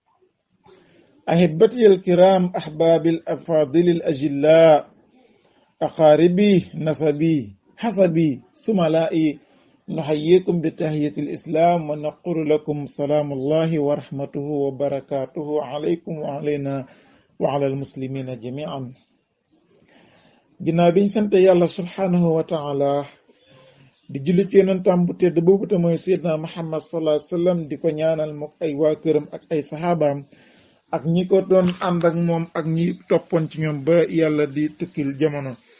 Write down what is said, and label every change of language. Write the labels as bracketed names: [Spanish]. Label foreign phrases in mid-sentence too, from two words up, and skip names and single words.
[Arabic] أحبتي الكرام، أحباب الأفاضل الأجلاء، أقاربي نسبي حسبي سملائي، نحييكم بتحية الإسلام ونقول لكم سلام الله ورحمته وبركاته عليكم وعلينا وعلى المسلمين جميعا. [Wolof] ginnaaw sant yàlla [Arabic] سبحانه وتعالى [Wolof] di julli ci yonentam bu tedd boobu te mooy Seydina Muhammad [Arabic] صلى الله عليه وسلم, [Wolof] di ko ñaanal mook ay waa këram ak ay saxaabaam ak ñi ko doon ànd ak moom ak ñi toppoon ci ñoom ba yàlla di tukkil jamono.